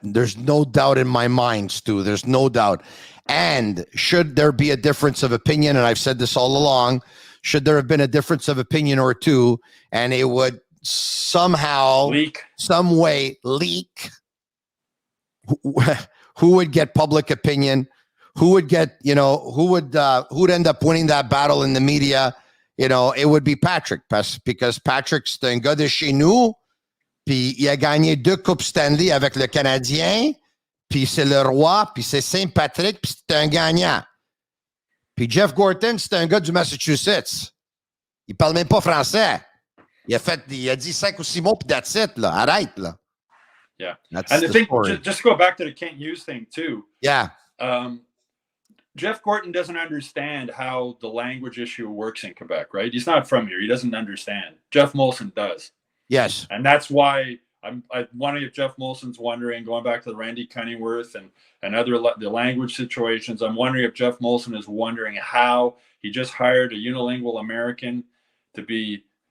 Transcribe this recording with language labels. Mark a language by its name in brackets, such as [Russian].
[English] There's no doubt in my mind, Stu. There's no doubt. And should there be a difference of opinion, and I've said this all along, should there have been a difference of opinion or two, and it would somehow, some way leak, who would get public opinion? Who would get, who would end up winning that battle in the media? It would be Patrick, because Patrick's [French] un gars de chez nous, puis il a gagné 2 Coupes Stanley avec le Canadien, puis c'est le roi, puis c'est Saint-Patrick, puis c'est un gagnant. Puis Jeff Gorton, c'est un gars du Massachusetts. Il parle même pas français. Il a dit 5 ou 6 mots, puis [English] that's it, [French] là. Arrête, là. [English] Yeah. That's and I think, story. just to go back to the Kent Hughes thing, too. Yeah. Jeff Gorton doesn't understand how the language issue works in Quebec, right? He's not from here. He doesn't understand. Jeff Molson does. Yes. And that's why I'm wondering if Jeff Molson's wondering, going back to the Randy Cunningworth and other the language situations, I'm wondering if Jeff Molson is wondering how he just hired a unilingual American to be.